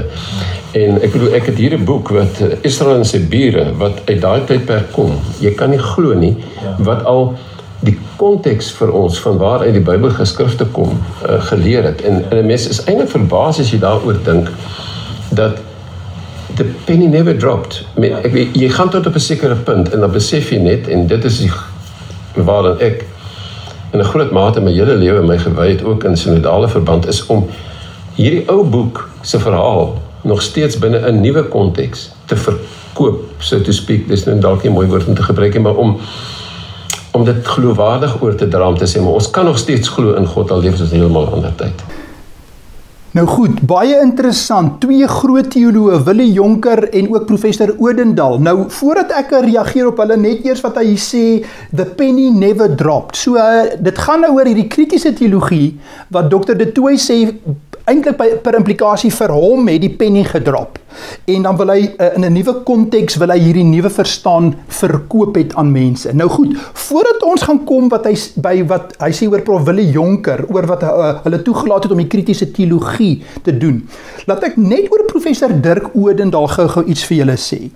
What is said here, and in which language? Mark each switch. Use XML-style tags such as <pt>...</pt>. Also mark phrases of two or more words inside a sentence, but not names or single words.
<af>En ek bedoel, ek het hier 'n boek wat Israel en sy bure, wat uit daai tydperk kom. Jy kan nie glo nie, wat al die konteks vir ons van waaruit die Bybel geskrifte kom geleer het. En 'n mens is eintlik verbaas as jy daaroor dink dat</af> <en>the penny never dropped.</en> <af>Jy gaan tot op 'n sekere punt en dan besef jy net, en dit is waarin ek in 'n groot mate my hele lewe my gewy het, ook in synodale verband, is om hierdie ou boek se verhaal nog steeds binne 'n nuwe konteks te verkoop,</af> <en>so to speak.</en> <af>Dis nou dalk nie 'n mooi woord om te gebruik, maar om dit geloofwaardig oor te dra, om te sê, maar ons kan nog steeds glo in God, al leef ons heeltemal 'n ander tyd. Nou goed, baie interessant, 2 groot teoloë, Willie Jonker en ook professor Odendaal. Nou, voordat ek reageer op hulle, net eers wat hy sê,</af> <en>the penny never dropped.</en> <af>So, dit gaan nou oor hierdie kritiese teologie, wat Dr. De Tooy sê, eintlik per implikasie vir hom het die penny gedrop. En dan wil hy in 'n nuwe konteks wil hy hierdie nuwe verstaan verkoop het aan mense. Nou goed, voordat ons gaan kom wat hy sê oor Prof Willie Jonker, oor wat hulle toegelaat het om die kritiese teologie te doen, laat ek net oor professor Dirk Odendaal gou iets vir julle sê.</af>